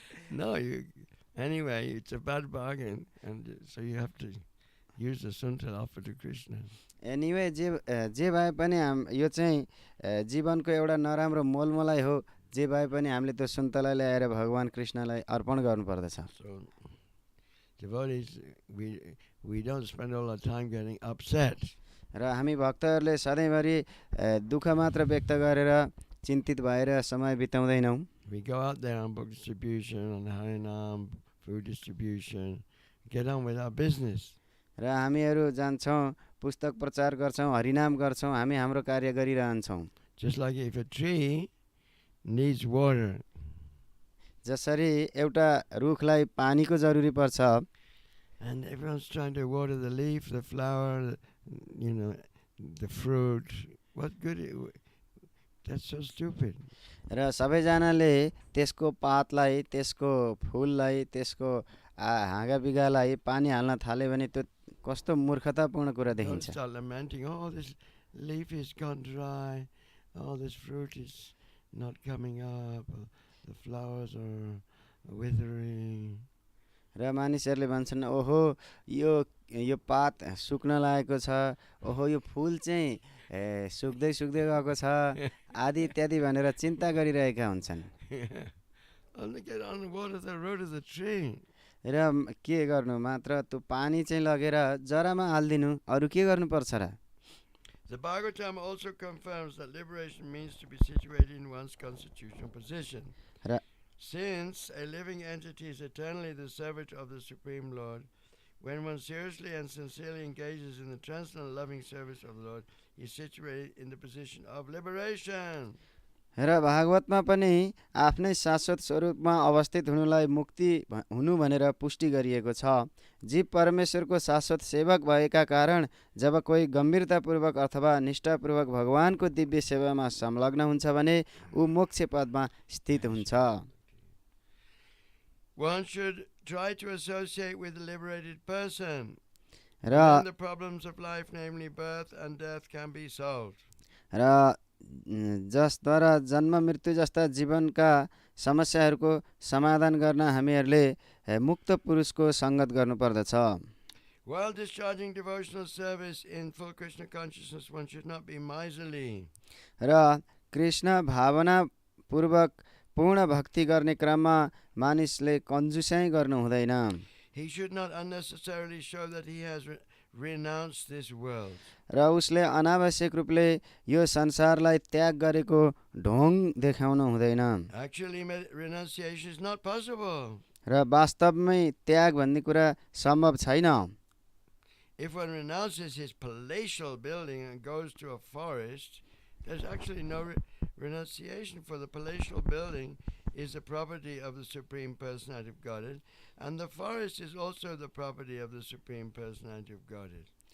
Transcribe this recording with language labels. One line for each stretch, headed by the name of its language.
English: No, anyway, it's a bad bargain, and so you have to use the suntala offer to Krishna.
Nepali: Anyway जे भए पनि यो चाहिँ जीवनको एउटा नराम्रो मोलमोलाई हो। जे भए पनि हामीले त्यो सुन्तला ल्याएर भगवान कृष्णलाई अर्पण गर्नुपर्दछ।
English: So devotees, we don't spend all our time getting upset.
Nepali: र हामी भक्तहरूले सधैँभरि दुःख मात्र व्यक्त गरेर चिन्तित भएर समय बिताउँदैनौँ।
English: We go out there on book distribution, on harinam, food distribution, get on with our business.
Nepali: र हामीहरू जान्छौँ, पुस्तक प्रचार गर्छौँ, हरिनाम गर्छौँ, हामी हाम्रो कार्य गरिरहन्छौँ।
English: Just like if a tree needs water,
Nepali: जसरी एउटा रुखलाई पानीको जरुरी पर्छ,
English: and everyone's trying to water the leaf, the flower, the fruit. What good? That's so stupid.
Nepali: र सबैजनाले त्यसको पातलाई, त्यसको फुललाई, त्यसको हाँगा बिगालाई पानी हाल्न थाल्यो भने त्यो कस्तो मूर्खतापूर्ण कुरा
English: Don't
Nepali: देखिन्छ।
English: start lamenting, oh, this leaf is gone dry, oh, this fruit is not coming up, the flowers are withering.
Nepali: र मानिसहरूले भन्छन् ओहो यो पात सुक्न लागेको छ, ओहो यो फुल चाहिँ सुक्दै सुक्दै गएको छ आदि इत्यादि भनेर चिन्ता गरिरहेका हुन्छन्।
English: Only get on water the root of the tree.
Nepali: र के गर्नु, मात्र त्यो पानी चाहिँ लगेर जरामा हाल्दिनु, अरू के गर्नुपर्छ र।
English: The Bhagavatam also confirms that liberation means to be situated in one's constitutional position.
Nepali: र
English: Since a living entity is eternally the servant of the Supreme Lord, when one seriously and sincerely engages in the transcendental loving service of the Lord, he is situated in the position of liberation.
Nepali: र भागवतमा पनि आफ्नै शाश्वत स्वरूपमा अवस्थित हुनुलाई मुक्ति हुनु भनेर पुष्टि गरिएको छ। जीव परमेश्वरको शाश्वत सेवक भएका कारण जब कोही गम्भीरतापूर्वक अथवा निष्ठापूर्वक भगवानको दिव्य सेवामा संलग्न हुन्छ भने ऊ मोक्ष पदमा स्थित हुन्छ।
English: One should try to associate with a liberated person.
Nepali: र
English: Then the problems of life, namely birth and death, can be solved.
Nepali: र जसद्वारा जन्म मृत्यु जस्ता जीवनका समस्याहरूको समाधान गर्न हामीहरूले मुक्त पुरुषको सङ्गत गर्नुपर्दछ।
English: While discharging devotional service in full Krishna consciousness, one should not be miserly.
Nepali: र कृष्ण भावना पूर्वक पूर्ण भक्ति गर्ने क्रममा मानिसले कन्जुस्याइ गर्नु हुँदैन।
English: He should not unnecessarily show that he has renounced this world.
Nepali: र उसले अनावश्यक रूपले यो संसारलाई त्याग गरेको ढोङ देखाउनु हुँदैन।
English: Actually, renunciation is not possible.
Nepali: र वास्तवमै त्याग भन्ने कुरा सम्भव छैन।
English: If one renounces his palatial building and goes to a forest, there's actually no renunciation, for the palatial building is the property of the Supreme Personality of Godhead, and the forest is also the property of the Supreme Personality of Godhead.